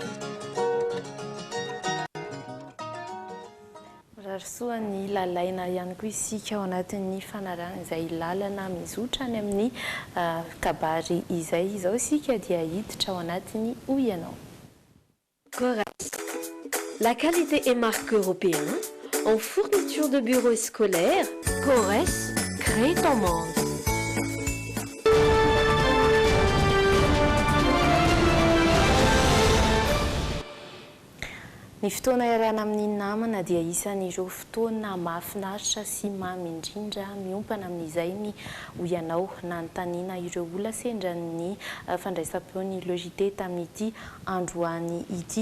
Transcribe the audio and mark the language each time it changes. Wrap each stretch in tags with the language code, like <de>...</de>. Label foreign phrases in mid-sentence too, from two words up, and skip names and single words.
<mg>Rahasoa ny lalaina ihany koa isika ao anatin'ny fanarahana izay lalana mizotra any amin'ny kabary izay izao isika dia hiditra ao anatin'ny Oianao. Corès.</mg> <fr>La qualité et marque européenne en fourniture de bureaux scolaires. Corès, crée ton monde.</fr> <mg>Ny fotoana iarahana amin'ny namana dia isan'ireo fotoana mahafinaritra sy mamy indrindra miompana amin'izay ny Oianao nanontaniana ireo olona sendra ny fandraisam-peon'ny logité tamin'ity androany ity.</mg>